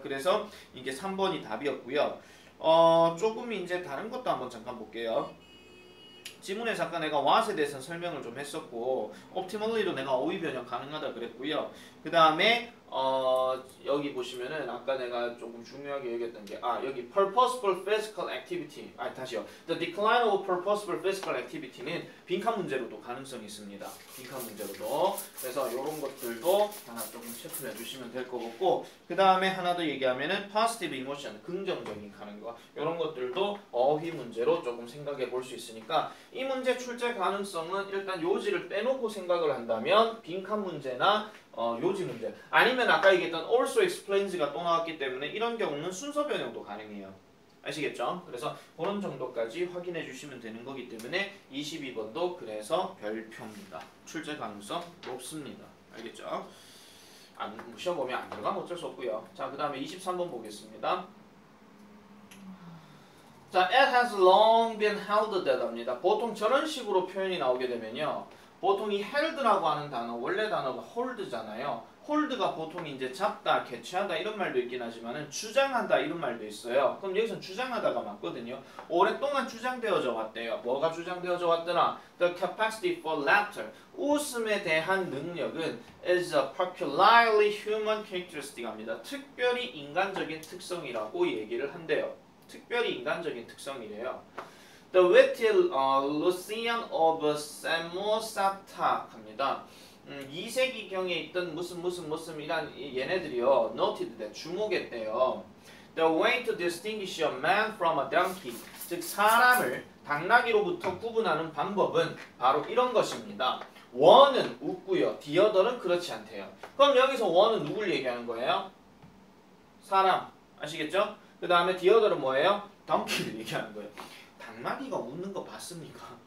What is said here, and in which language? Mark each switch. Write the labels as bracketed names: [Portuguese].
[Korean] 그래서 이게 3번이 답이었고요. 조금 이제 다른 것도 한번 잠깐 볼게요. 지문에 잠깐 내가 what에 대해서는 설명을 좀 했었고 optimally 내가 어휘 변형 가능하다 그랬고요. 그 다음에 여기 보시면은 아까 내가 조금 중요하게 얘기했던 게 여기 [English] purposeful physical activity [Korean] 다시요. [English] The decline of purposeful physical activity는 [Korean] 빈칸 문제로도 가능성이 있습니다. 빈칸 문제로도. 그래서 이런 것들도 하나 조금 체크해 주시면 될 것 같고 그 다음에 하나 더 얘기하면은 [English] positive emotion [Korean] 긍정적인 가능과 이런 것들도 어휘 문제로 조금 생각해 볼 수 있으니까 이 문제 출제 가능성은 일단 요지를 빼놓고 생각을 한다면 빈칸 문제나 요지 문제 아니면 아까 얘기했던 [English] also explains [Korean] 가 또 나왔기 때문에 이런 경우는 순서 변형도 가능해요. 아시겠죠? 그래서 그런 정도까지 확인해 주시면 되는 거기 때문에 22번도 그래서 별표입니다. 출제 가능성 높습니다. 알겠죠? 시험 보면 안 들어가면 어쩔 수 없고요. 자, 그 다음에 23번 보겠습니다. [English] 자, it has long been held that 합니다. [Korean] 보통 저런 식으로 표현이 나오게 되면요. 보통 이 held라고 하는 단어, 원래 단어가 hold잖아요. hold가 보통 이제 잡다, 개최하다 이런 말도 있긴 하지만은 주장한다 이런 말도 있어요. 그럼 여기서 주장하다가 맞거든요. 오랫동안 주장되어져 왔대요. 뭐가 주장되어져 왔더라? [English] The capacity for laughter. [Korean] 웃음에 대한 능력은 [English] is a peculiarly human characteristic 합니다. [Korean] 특별히 인간적인 특성이라고 얘기를 한대요. 특별히 인간적인 특성이래요. [English] The witty Lucian of Samosata 합니다. [Korean] 2세기경에 있던 무슨 이란 얘네들이요. [English] noted that 주목했대요. The way to distinguish a man from a donkey. [Korean] 즉 사람을 당나귀로부터 구분하는 방법은 바로 이런 것입니다. one은 웃고요. the other는 그렇지 않대요. 그럼 여기서 one은 누굴 얘기하는 거예요? 사람. 아시겠죠? 그 다음에 the other는 뭐예요? donkey를 얘기하는 거예요. 당나귀가 웃는 거 봤습니까?